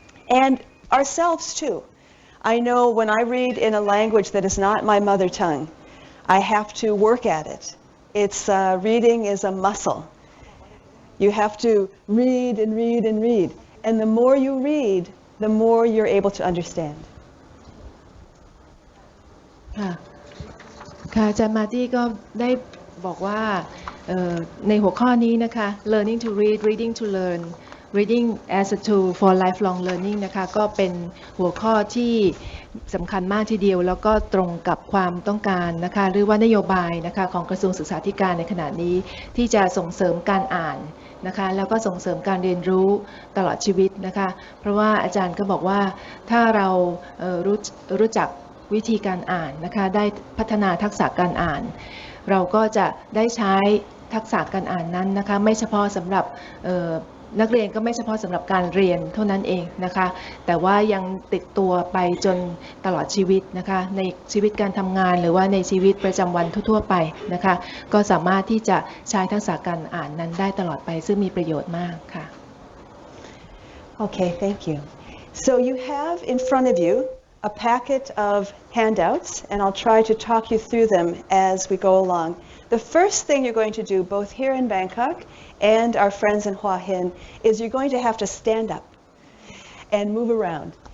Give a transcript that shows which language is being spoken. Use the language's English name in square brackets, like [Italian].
[English] And ourselves too. I know when I read in a language that is not my mother tongue, I have to work at it. It's reading is a muscle. You have to read and read and read. And the more you read, the more you're able to understand. [Thai] ค่ะอาจารย์มาร์ตี้ก็ได้บอกว่าในหัวข้อนี้นะคะ [English] Learning to Read, Reading to Learn, Reading as a Tool for Lifelong Learning [Thai] นะคะก็เป็นหัวข้อที่สำคัญมากทีเดียวแล้วก็ตรงกับความต้องการนะคะหรือว่านโยบายนะคะของกระทรวงศึกษาธิการในขณะนี้ที่จะส่งเสริมการอ่าน นะคะแล้วก็ส่งเสริมการเรียนรู้ตลอดชีวิตนะคะเพราะว่าอาจารย์ก็บอกว่าถ้าเรารู้จักวิธีการอ่านนะคะได้พัฒนาทักษะการอ่านเราก็จะได้ใช้ ทักษะการอ่านนั้นนะคะไม่เฉพาะสำหรับนักเรียนก็ไม่เฉพาะสำหรับการเรียนเท่านั้นเองนะคะแต่ว่ายังติดตัวไปจนตลอดชีวิตนะคะในชีวิตการทำงานหรือว่าในชีวิตประจำวันทั่วๆไปนะคะก็สามารถที่จะใช้ทักษะการอ่านนั้นได้ตลอดไปซึ่งมีประโยชน์มากค่ะ [English] Okay, thank you. So you have in front of you a packet of handouts, and I'll try to talk you through them as we go along. The first thing you're going to do, both here in Bangkok and our friends in Hua Hin, is you're going to have to stand up and move around.